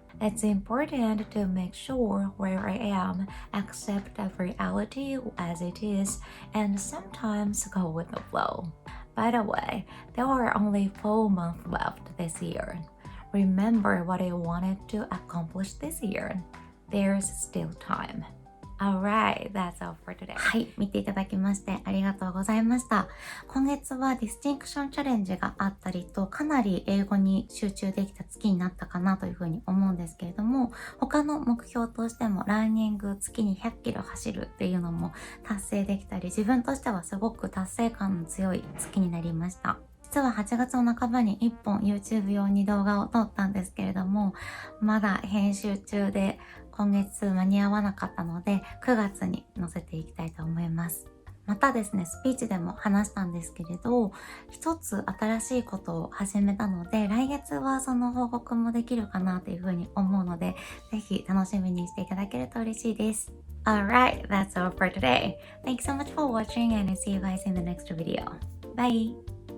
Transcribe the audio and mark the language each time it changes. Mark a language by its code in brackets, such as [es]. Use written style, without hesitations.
[en] It's important to make sure where I am, accept the reality as it is, and sometimes go with the flow. By the way, there are only 4 months left this year. Remember what I wanted to accomplish this year. There's still time. Alright, that's all for today. [ja] はい、見ていただきましてありがとうございました。今月はディスティンクションチャレンジがあったりと、かなり英語に集中できた月になったかなというふうに思うんですけれども、他の目標としてもランニング月に100キロ走るっていうのも達成できたり、自分としてはすごく達成感の強い月になりました。実は8月の半ばに1本 YouTube 用に動画を撮ったんですけれども、まだ編集中で今月間に合わなかったので、9月に載せていきたいと思います。またですね、スピーチでも話したんですけれど、一つ新しいことを始めたので、来月はその報告もできるかなというふうに思うので、ぜひ楽しみにしていただけると嬉しいです。 [en] Alright, that's all for today. Thanks so much for watching and I'll see you guys in the next video. Bye!